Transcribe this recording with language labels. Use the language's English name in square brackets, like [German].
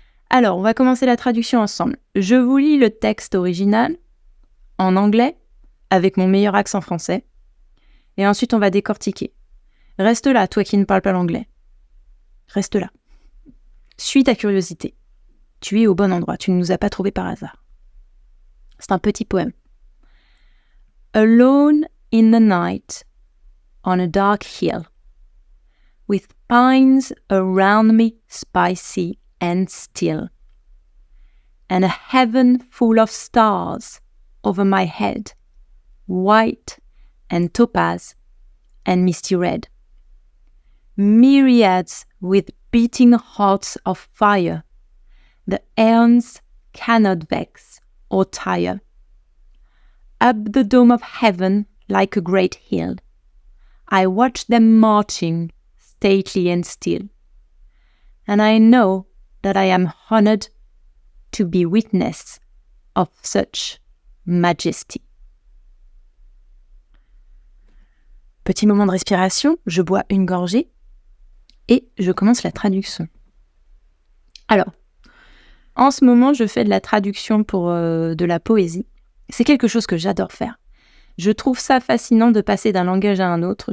[French] Alors, on va commencer la traduction ensemble. Je vous lis le texte original en anglais avec mon meilleur accent français. Et ensuite, on va décortiquer. Reste là, toi qui ne parles pas l'anglais. Reste là. Suis ta curiosité. Tu es au bon endroit. Tu ne nous as pas trouvés par hasard. C'est un petit poème. [English] Alone in the night, on a dark hill, with pines around me spicy and still, and a heaven full of stars over my head, white and topaz and misty red. Myriads with beating hearts of fire, the aeons cannot vex or tire. Up the dome of heaven like a great hill, I watch them marching, stately and still, and I know that I am honored to be witness of such majesty. [French] Petit moment de respiration, je bois une gorgée et je commence la traduction. Alors, en ce moment, je fais de la traduction pour de la poésie. C'est quelque chose que j'adore faire. Je trouve ça fascinant de passer d'un langage à un autre.